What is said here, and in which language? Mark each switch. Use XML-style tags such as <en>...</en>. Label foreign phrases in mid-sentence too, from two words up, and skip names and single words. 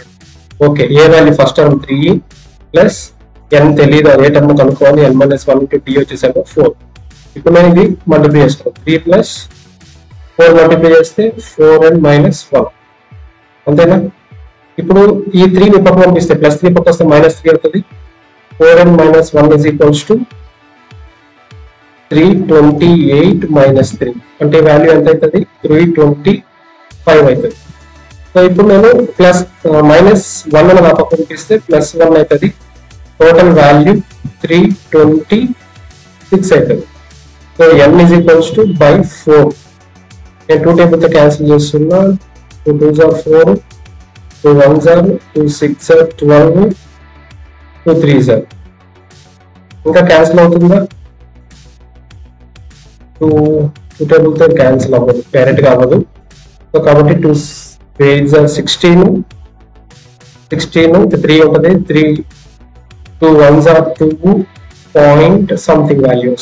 <en>okay, a value first term 3 plus n</en> <te>తెలియదు, అదే</te> <en>టర్మ్ కనుక్కోవాలి. n minus 1 into d వచ్చేసేమో 4.</en> <te>ఇప్పుడు నేను ఇది</te> <en>మల్టిప్లై చేస్తాను, 3 plus 4 మల్టిప్లై చేస్తే 4n minus 1.</en> <te>అంతేనా? ఇప్పుడు ఈ 3 ని పక్క పంపిస్తే ప్లస్ 3 పక్క వస్తే మైనస్ 3 అవుతుంది.</te> <en>4n minus 1 is equals to 328 minus 3</en> <te>అంటే వాల్యూ ఎంత అవుతుంది? 325 అవుతుంది. సో ఇప్పుడు నేను</te> <en>plus minus 1</en> <te>అని నా పక్క పంపిస్తే ప్లస్ 1 అవుతుంది.</te> <en>total value 326</en> <te>అవుతుంది.</te> <en>సో n is equals to by 4.</en> <te>నేను 2 టేబుల్ తో క్యాన్సిల్ చేస్తున్నా.</te> <en>2 2s are 4, 2 1s are 2 6 are 12, 2 3s are.</en> <te>ఇంకా క్యాన్సిల్ అవుతుందా? 2 టేబుల్ తో క్యాన్సిల్ అవ్వదు, డైరెక్ట్ గా అవ్వదు.</te> <en>సో కాబట్టి 2 8s are 16, 3 ఉంటుంది, 2 1s are 2 point something values.</en>